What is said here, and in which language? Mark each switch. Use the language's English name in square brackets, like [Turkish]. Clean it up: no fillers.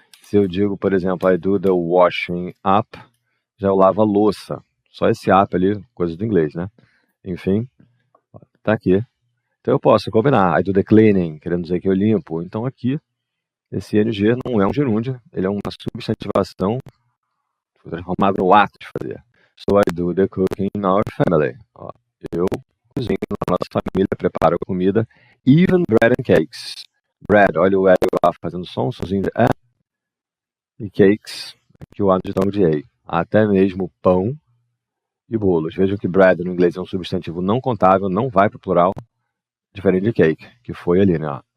[Portuguese] Se eu digo, por exemplo, [English] I do the washing up, [Portuguese] já eu lavo a louça. Só esse up ali, coisa do inglês, né? Enfim, ó, tá aqui. Então eu posso combinar. [English] I do the cleaning, [Portuguese] querendo dizer que eu limpo. Então aqui, esse ing não é um gerúndio, ele é uma substantivação transformada no ato de fazer. [English] So I do the cooking in our family. [Portuguese] Ó, eu cozinho na nossa família, preparo a comida. [English] Even bread and cakes. [Portuguese] Bread, olha o L lá fazendo som, somzinho de E. E cakes, aqui o adjetivo de A. Até mesmo pão e bolos. Vejam que bread no inglês é um substantivo não contável, não vai para o plural, diferente de cake, que foi ali, né?